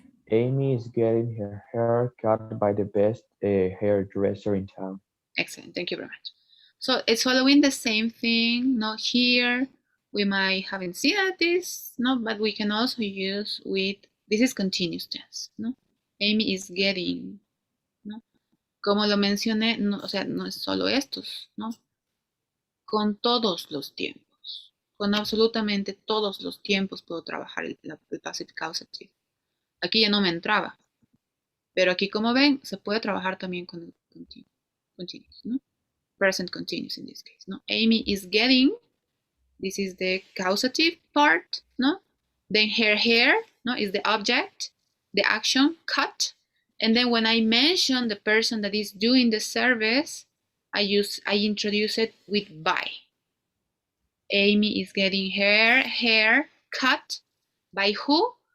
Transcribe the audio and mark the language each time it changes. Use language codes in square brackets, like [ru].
[en] Amy is getting her hair cut by the best hairdresser in town. Excellent, thank you very much. So it's following the same thing. Not here. We might haven't seen this, no, but we can also use with, this is continuous tense, no? Amy is getting, ¿no? [es] Como lo mencioné, no, o sea, no es solo estos, ¿no? Con todos los tiempos, con absolutamente todos los tiempos puedo trabajar el passive causative. Aquí ya no me entraba, pero aquí como ven, se puede trabajar también con el continuous, ¿no? [en] Present continuous in this case, [es] ¿no? [en] Amy is getting, This is the causative part, no? Then hair, no, is the object, the action, cut. And then when I mention the person that is doing the service, I introduce it with by. Amy is getting her hair cut by who?